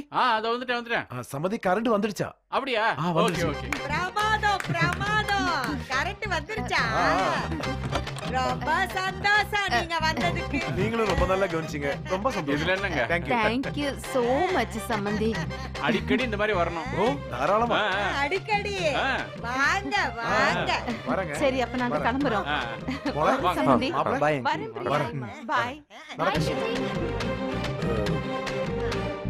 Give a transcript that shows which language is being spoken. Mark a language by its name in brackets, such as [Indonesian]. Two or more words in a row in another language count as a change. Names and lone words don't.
[Tamil] அதோ வந்துட்டேன். സമതി കറണ്ട് வந்துடுச்சா? அப்படியா? ஓகே ஓகே. பிரமாதம் பிரமாதம். கரண்ட் வந்துருச்சா? ரொம்ப சந்தோஷம் நீங்க வந்ததுக்கு. நீங்களும் ரொம்ப நல்லா கவனிச்சீங்க. ரொம்ப சந்தோஷம். இதுல என்னங்க? [English] Thank you so much [Tamil] சம்பந்தி. அடிக்கடி இந்த மாதிரி வரணும். ஓ தாராளமா. அடிக்கடி வாங்க வாங்க. வரங்க. சரி அப்ப நாங்க கிளம்பறோம். போலாம் சம்பந்தி. பை. வரேன். பை. பை.